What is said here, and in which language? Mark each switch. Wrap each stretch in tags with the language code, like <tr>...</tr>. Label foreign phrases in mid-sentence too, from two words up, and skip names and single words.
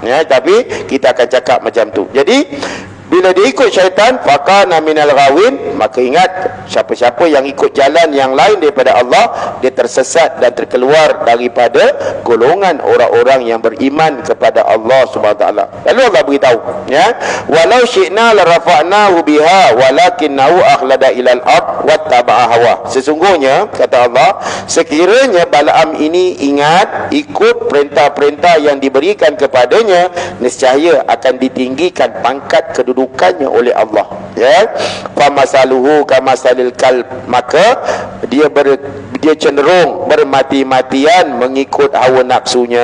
<ms>Ya, tapi kita akan cakap macam tu. Jadi bila dia ikut syaitan,</ms> <ar>فكان من الغاوين,</ar> <ms>maka ingat, siapa-siapa yang ikut jalan yang lain daripada Allah, dia tersesat dan terkeluar daripada golongan orang-orang yang beriman kepada Allah</ms> <ar>سبحانه وتعالى.</ar> <ms>Lalu Allah beritahu,</ms> <ar>ya, ولو شئنا لرفعناه بها ولكنه أخلد إلى الأرض واتبع هواه.</ar> <ms>Sesungguhnya kata Allah, sekiranya Bal'am ini ingat ikut perintah-perintah yang diberikan kepadanya, nescaya akan ditinggikan pangkat kedudukannya oleh Allah. Ya,</ms> <ar>فمثله كمثل الكلب,</ar> <ms>maka dia cenderung bermati-matian mengikut hawa nafsunya.</ms>